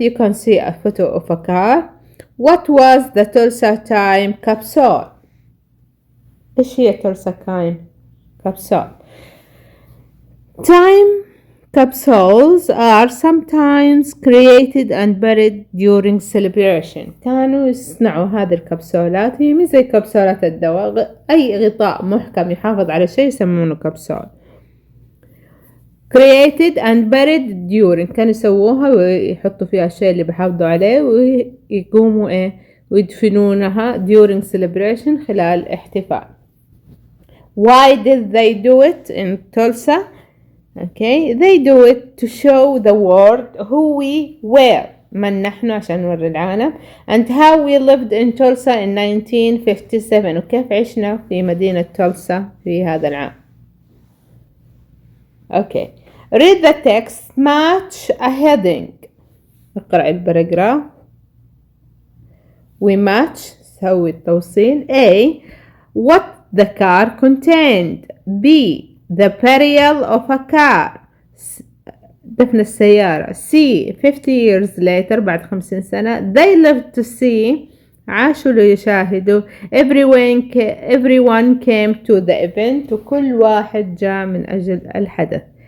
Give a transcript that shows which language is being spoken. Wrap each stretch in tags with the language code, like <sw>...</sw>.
<en>You can see a photo of a car. What was the Tulsa Time Capsule?</en> <ar>إيش هي</ar> <en>Tulsa Time Capsule? Time capsules are sometimes created and buried during celebration.</en> <ar>كانوا يصنعوا هذه الكبسولات. هي مو زي كبسولات الدواء. أي غطاء محكم يحافظ على شيء يسمونه كبسول.</ar> <en>Created and buried during.</en> <ar>كانوا يسووها ويحطوا فيها الشيء اللي بيحافظوا عليه ويقوموا ويدفنونها</ar> <en>during celebration</en> <ar>خلال احتفال.</ar> <en>Why did they do it in Tulsa? Okay, they do it to show the world who we were.</en> <ar>من نحن عشان نوري العالم.</ar> <en>And how we lived in Tulsa in 1957.</en> <ar>وكيف عشنا في مدينة تولسا في هذا العام.</ar> <en>Okay. Read the text. Match a heading.</en> <ar>اقرأ الباراجراف.</ar> <en>We match.</en> <ar>سوي التوصيل.</ar> <en>A. What the car contained. B. The burial of a car.</en> <ar>دفن السيارة.</ar> <en>C. 50 years later.</en> <ar>بعد 50 سنة.</ar> <en>They lived to see.</en> <ar>عاشوا ليشاهدوا.</ar> <en>Everyone came to the event.</en> <ar>وكل واحد جاء من أجل الحدث.</ar>